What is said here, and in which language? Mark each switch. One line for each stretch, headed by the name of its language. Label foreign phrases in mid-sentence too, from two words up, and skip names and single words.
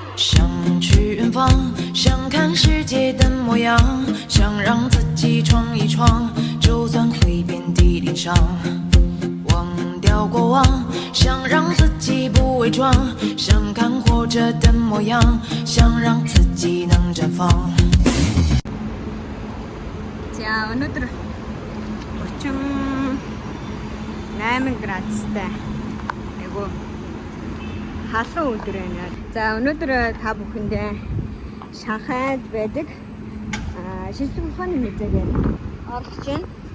Chinese: 想去远方，想看世界的模样，想让自己闯一闯，就算会遍体鳞伤。忘掉过往，想让自己不伪装，想看活着的模样，想让自己能绽放。
Mongolian: За өнөөдөр 38 градустай айгу халуун өдөр байна. За өнөөдөр та бүхэндээ Шанхайд байдаг шинжлэх ухааны музейд орж байна.